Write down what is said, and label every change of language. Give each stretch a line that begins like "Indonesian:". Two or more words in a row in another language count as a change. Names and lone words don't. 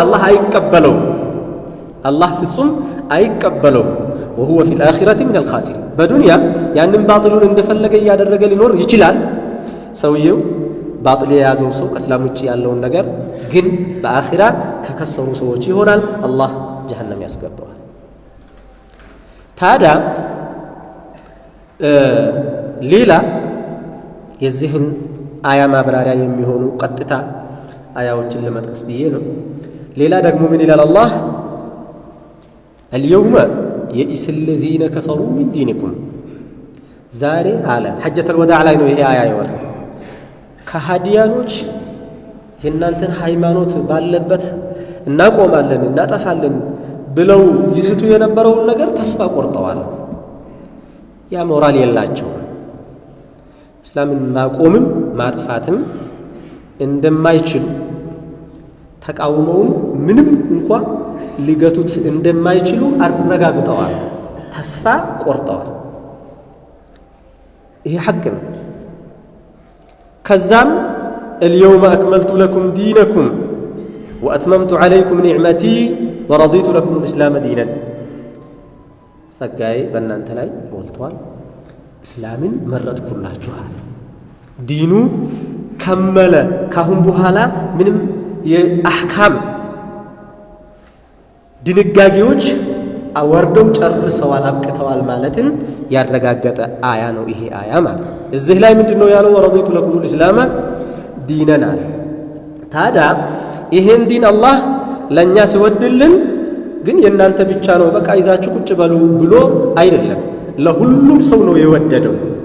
Amharic: አላህ ፍጹም አይቀበለው
Arabic: وهو في الآخرة من الخاسرين
Amharic: በዱንያ ያንን ባጥሉን እንደፈለገ እያደረገ ሊኖር ይችላል ሰውየው ባጥል የያዘው ሰው ከእስላም ውጭ ያለውን ነገር ግን በአኺራ ከከሰሩ ሰዎች ይሆናል አላህ ጀሃነም ያስገባዋል ታዲያ ሌላ የዚህን አያ ማብራሪያ የሚሆኑ ቀጥታ አያዎችን ለመጥቀስ ብዬ ነው ሌላ ደግሞ ምን ይላል አላህ
Arabic: اليوم يئس الذين كفروا من دينكم
Amharic: ዛሬ አለ
Arabic: حجة الوداع
Amharic: ላይ ነው ይሄ አያ ይወር ከሃዲያኖች የእናንተን ሃይማኖት ባለበት እናቆማለን እናጠፋለን ብለው ይዝቱ የነበረውን ነገር ተስፋ ቆርጠዋል ያ ሞራል የላቸው እስላምን ማቆምም ማጥፋትም እንደማይችሉ ተቃውመውን ምንም እንኳን ሊገቱት እንደማይችሉ አረጋግጠዋል ተስፋ ቆርጠዋል ይሄ ሐቅ ነው ከዛም
Arabic: اليوم أكملت لكم دينكم وأتممت عليكم نعمتي ورضيت لكم الإسلام دينا
Amharic: ጸጋዬ በእናንተ ላይ ሞልቷል እስላምን መረጥኩላችኋል
Arabic: الدين كمل
Amharic: ካሁን በኋላ ምንም የአህካም ድንጋጌዎች አወርደው ጨርሰዋል አብቅተዋል ማለትን ያረጋገጠ አያ ነው ይሄ አያ ማለት እዚህ ላይ ምንድነው ያለው
Arabic: ورضيت لكم الاسلام دينا
Amharic: ታዲያ ይሄን ዲን አላህ ለኛ ሲወድልን ግን የእናንተ ብቻ ነው በቃ ይዛችሁ ቁጭ በሉ ብሎ አይደለም ለሁሉም ሰው ነው የወደደው